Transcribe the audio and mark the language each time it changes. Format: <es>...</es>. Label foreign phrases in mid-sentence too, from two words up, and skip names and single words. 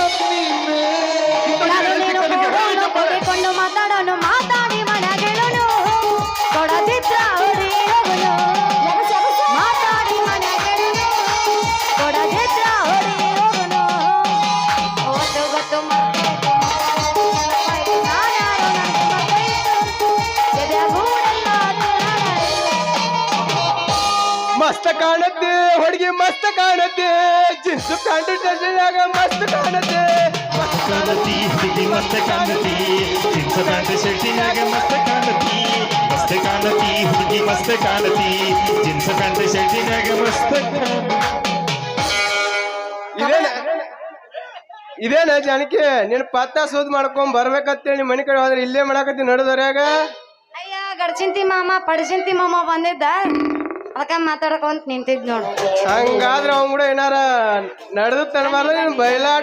<kn>ನಾನು ನೀನು ಕೂಡೋನು ಕೂಡಿಕೊಂಡು ಮಾತಾಡೋನು ಮಾತಾಡಿ ಮನೆಗೆಳುನು ಕೊಡದಿದ್ರ ಹೊಡಿ ಹೋಗುನು ಮಾತಾಡಿ ಮನೆಗೆಳುನು ಕೊಡದಿದ್ರ ಹೊಡಿ ಹೋಗುನು ಒತ್ತು ಗೊತ್ತು ಮರ್ತೋಯ್ತು ನಾನ್ಯಾರು ನನಗೆ ಮರ್ತೋಯ್ತು ಎದೆಯ ಗೂಡೆಲ್ಲ ಮಸ್ತ್ ಕಾಣತ್ತೆ ಹುಡುಗಿ ಮಸ್ತ್ ಕಾಣತ್ತೆ</kn> <en>jeans pant</en> <kn>ಡ್ರೆಸ್ಸಿನಾಗ ಮಸ್ತ್ ಕಾಣತ್ತೆ ಕಾಣತಿ ಹುಡುಗಿ ಮಸ್ತ್ ಕಾಣತಿ</kn> <en>jeans pant</en> <kn>ಶರ್ಟಿನಾಗ ಮಸ್ತ್ ಕಾಣತಿ ಮಸ್ತ್ ಕಾಣತಿ ಹುಡುಗಿ ಮಸ್ತ್ ಕಾಣತಿ</kn> <en>jeans pant</en> <kn>ಶರ್ಟಿನಾಗ ಮಸ್ತ್ ಇದೇನ ಜಾನಕಿ ನೀನ್ ಪತ್ತ ಸೂದ್ ಮಾಡ್ಕೊಂಡ್ ಬರ್ಬೇಕಂತೇಳಿ ನಿಮ್ ಮನೆ ಕಡೆ ಹೋದ್ರೆ ಇಲ್ಲೇ ಮಾಡಾಕತ್ತಿ ನಡುದರ್ಯಾಗ ಅಯ್ಯ ಗಡ್ಚಿಂತಿ ಮಾಮ ಪಡಿಸಿಂತಿ ಮಾಮ ಬಂದಿದ್ದ ಅದಕ್ಕ ಮಾತಾಡಕೊಂತ ನಿಂತಿದ್ ನೋಡು ಹಂಗಾದ್ರ ಅವ್ನ್ ಕೂಡ ಏನಾರ ನಡೆದು ತನಬಾರ್ದ ನೀನ್ ಬಯಲಾಟ</kn>